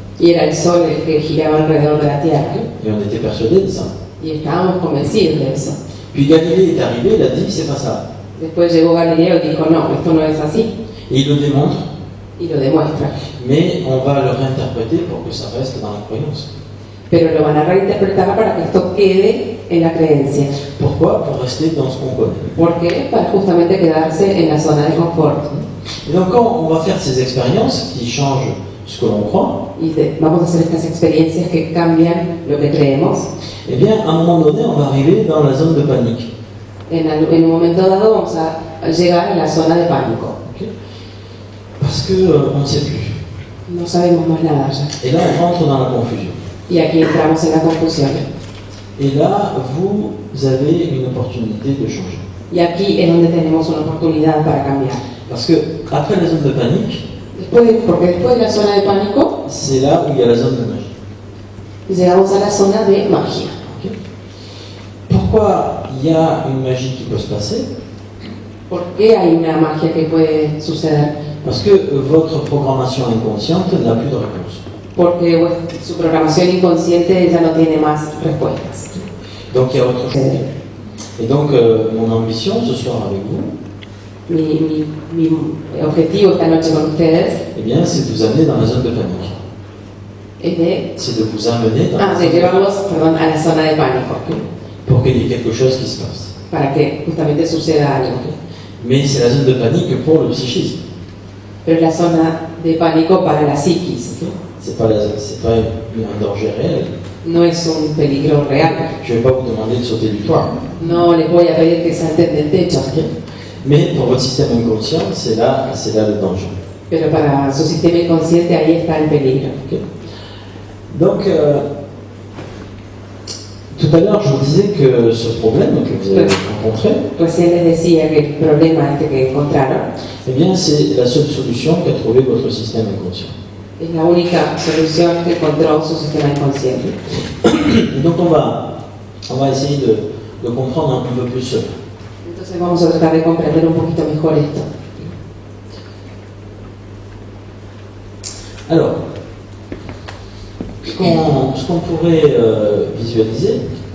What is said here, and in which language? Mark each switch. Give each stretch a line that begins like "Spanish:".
Spanish: y era el Sol el que giraba alrededor de la Tierra.
French: Et on était persuadés de ça.
Spanish: Y estábamos convencidos de eso.
French: Puis Galilée est arrivé, il a dit c'est pas ça.
Spanish: Después llegó Galileo y dijo, no, esto no es así.
French: Et il le démontre,
Spanish: Y lo demuestra.
French: mais on va le réinterpréter pour que ça reste dans la croyance.
Spanish: Pero lo van a reinterpretar para que esto quede en la creencia.
French: Pourquoi? Pour rester dans ce qu'on connaît.
Spanish: ¿Por qué? Para justamente quedarse en la zona de confort.
French: Et donc quand on va faire ces expériences qui changent ce que l'on croit,
Spanish: Vamos a hacer estas experiencias que cambian lo que creemos.
French: eh bien à un moment donné, on va arriver dans la zone de panique.
Spanish: En un momento dado vamos a llegar a la zona de pánico.
French: Ok? Parce que on ne sait plus.
Spanish: No sabemos más nada ya.
French: Et là, on rentre dans la confusion.
Spanish: Y aquí entramos en la confusión.
French: Et là, vous avez une opportunité de changer.
Spanish: Y aquí es donde tenemos una oportunidad para cambiar.
French: Parce que après la zone de panique,
Spanish: Porque después de la zona de pánico,
French: c'est là où il y a la zone de magie.
Spanish: llegamos a la zona de magia. Ok?
French: Pourquoi il y a une magie qui peut se passer?
Spanish: ¿Por qué hay una magia que puede suceder?
French: Parce que votre programmation inconsciente n'a plus de réponse.
Spanish: Porque su programación inconsciente ya no tiene más respuestas.
French: Donc il y a autre chose. Et donc mon ambition ce soir avec vous,
Spanish: Mi objetivo esta noche con ustedes
French: eh bien, c'est de vous amener dans la zone de panique.
Spanish: es
French: C'est de vous amener dans la de zone de
Spanish: llevarlos, perdón, a la zona de pánico,
French: pour qu'il y ait quelque chose qui se passe.
Spanish: para que justamente suceda algo.
French: Mais c'est la zone de panique pour le psychisme.
Spanish: Pero es la zona de pánico para la psiquis,
French: C'est pas un danger réel.
Spanish: no es un peligro real.
French: Je ne vais pas vous demander de sauter du toit.
Spanish: No les voy a pedir que salten del techo,
French: Mais pour votre système inconscient, c'est là le danger.
Spanish: pero para su sistema inconsciente ahí está el peligro. Ok.
French: Donc, tout à l'heure, je vous disais que ce problème que vous avez rencontré,
Spanish: Recién les decía que el problema este que encontraron
French: eh bien, c'est la seule solution qu'a trouvé votre système inconscient.
Spanish: es la única solución que encontró su sistema inconsciente.
French: Et donc, on va essayer de comprendre un peu plus cela.
Spanish: Entonces vamos a tratar de comprender un poquito mejor esto.
French: Alors, ce qu'on pourrait visualiser,